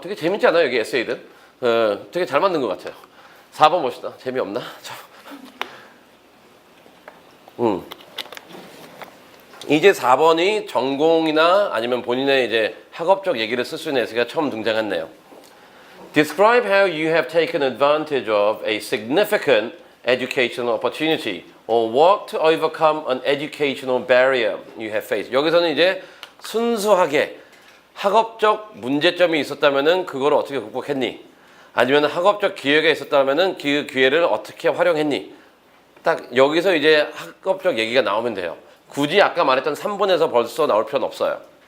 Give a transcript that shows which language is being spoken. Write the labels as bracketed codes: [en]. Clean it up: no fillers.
[ko] 되게 재밌지 않아요, 여기 에세이들? 되게 잘 만든 것 같아요. 4번 봅시다. 재미없나? 이제 4번이 전공이나 아니면 본인의 이제 학업적 얘기를 쓸 수 있는 에세이가 처음 등장했네요. [en] Describe how you have taken advantage of a significant educational opportunity or work to overcome an educational barrier you have faced. [ko] 여기서는 이제 순수하게 학업적 문제점이 있었다면은 그걸 어떻게 극복했니? 아니면 학업적 기회가 있었다면은 그 기회를 어떻게 활용했니? 딱 여기서 이제 학업적 얘기가 나오면 돼요. 굳이 아까 말했던 3번에서 벌써 나올 필요는 없어요.